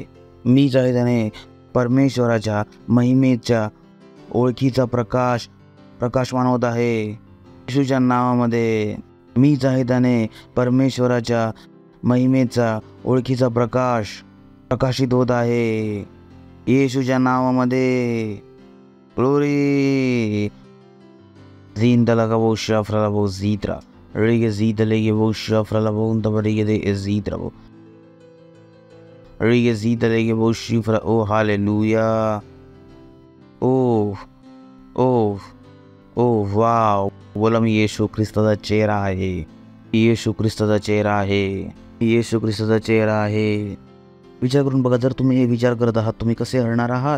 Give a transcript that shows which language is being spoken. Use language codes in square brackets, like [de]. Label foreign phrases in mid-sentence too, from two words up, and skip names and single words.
[mr] मीच आहे त्याने परमेश्वराच्या महिमेच्या ओळखीचा प्रकाशमान होत आहे. येशूच्या नावामध्ये मीच आहे त्याने परमेश्वराच्या महिमेचा ओळखीचा प्रकाशित होत आहे. येशूच्या नावामध्ये ग्लोरी. Zindala gabo shafra labo zitra. Rige zidale gabo shafra labo untabarige de zitra. Rige zidale gabo shifra. [en] Oh hallelujah. Oh wow. [mr] बोला मी येशू ख्रिस्ताचा चेहरा आहे. येशू ख्रिस्ताचा चेहरा आहे. येशू ख्रिस्ताचा चेहरा आहे. विचार करून बघा, जर तुम्ही हे विचार करत आहात तुम्ही कसे हरणार आहात.